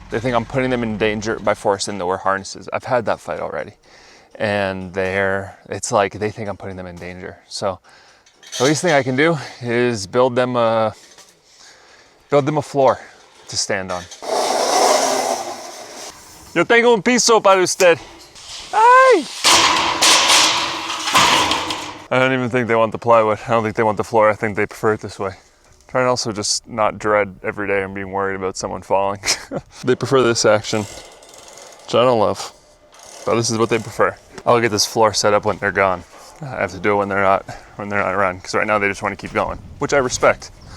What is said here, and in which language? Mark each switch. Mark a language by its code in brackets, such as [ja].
[en] They think I'm putting them in danger by forcing them to wear harnesses. I've had that fight already, and it's like they think I'm putting them in danger. So the least thing I can do is build them a floor to stand on. [es] Yo tengo un piso para usted. Ay! [en] I don't even think they want the plywood. I don't think they want the floor. I think they prefer it this way. Try and also just not dread every day and being worried about someone falling. They prefer this action, which I don't love, but this is what they prefer. I'll get this floor set up when they're gone. I have to do it when they're not around, because right now they just want to keep going, which I respect.